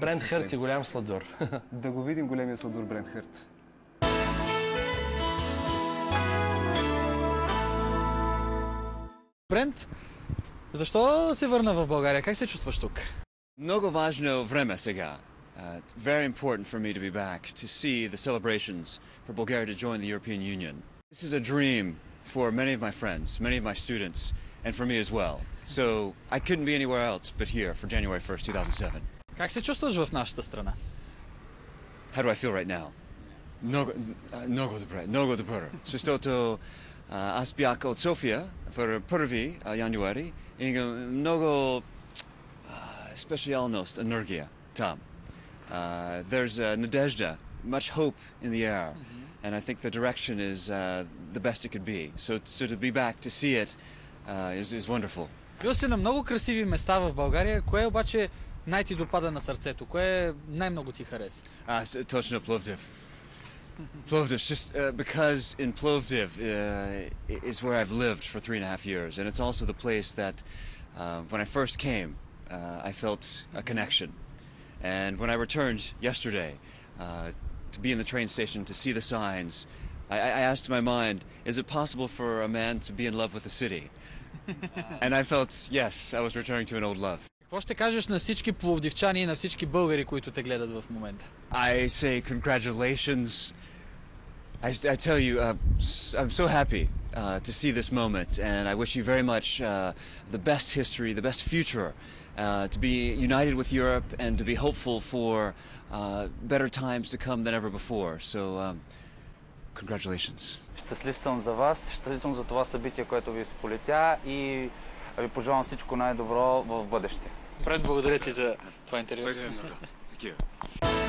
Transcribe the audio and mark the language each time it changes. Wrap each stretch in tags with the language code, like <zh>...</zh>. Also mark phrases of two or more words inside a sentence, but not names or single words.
<bg>Брент Хърт е голям сладур. Да го видим големия сладур Брент Хърт. Брент, защо се върна в България? Как се чувстваш тук? Много важно време сега.</bg> <en>It's very important for me to be back, to see the celebrations for Bulgaria to join the European Union. This is a dream for many of my friends, many of my students, and for me as well. So I couldn't be anywhere else but here for January 1st, 2007.</en> <bg>Как се чувстваш в нашата страна?</bg> <en>How do I feel right now?</en> <bg>Много добре. Защото аз бях от София в 1 януари и много специалност, енергия там.</bg> <en>There's nadezhda, much hope in the air, and I think the direction is the best it could be. So to be back to see it is wonderful.</en> <bg>Бил си на много красиви места в България. Кое обаче най-ти допада на сърцето? Кое най-много ти хареса? Точно Plovdiv.</bg> <en>Plovdiv, just because in Plovdiv is where I've lived for 3.5 years, and it's also the place that when I first came, I felt a connection. And when I returned yesterday to be in the train station, to see the signs, I asked my mind, is it possible for a man to be in love with the city? And I felt, yes, I was returning to an old love.</en> <bg>Какво ще кажеш на всички пловдивчани и на всички българи, които те гледат в момента?</bg> <en>I say congratulations. I tell you, I'm so happy to see this moment, and I wish you very much the best history, the best future, to be united with Europe and to be hopeful for better times to come than ever before. So, congratulations.</en> <bg>Щастлив съм за вас, щастлив съм за това събитие, което ви сполетя и ви пожелавам всичко най-добро в бъдеще. Брент, благодаря ти за това интервю.</bg> <en>Thank you.</en>